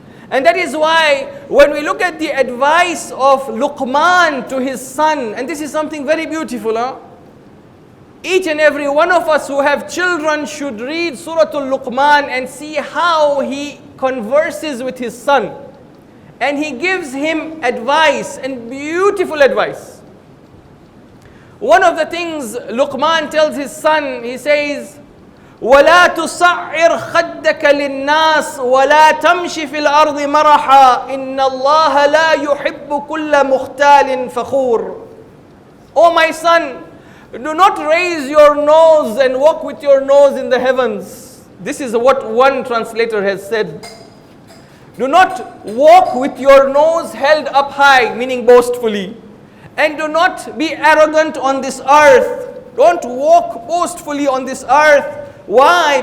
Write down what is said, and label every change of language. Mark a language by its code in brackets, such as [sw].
[en] And that is why when we look at the advice of Luqman to his son, and this is something very beautiful, each and every one of us who have children should read Surah Al-Luqman and see how he converses with his son. And he gives him advice, and beautiful advice. One of the things Luqman tells his son, he says, [ar] وَلَا تُصَعِّرْ خَدَّكَ لِلنَّاسِ وَلَا تَمْشِ فِي الْأَرْضِ مَرَحًا إِنَّ اللَّهَ لَا يُحِبُّ كُلَّ مُخْتَالٍ فَخُورٍ. [en] O my son, do not raise your nose and walk with your nose in the heavens. This is what one translator has said. Do not walk with your nose held up high, meaning boastfully. And do not be arrogant on this earth. Don't walk boastfully on this earth. Why?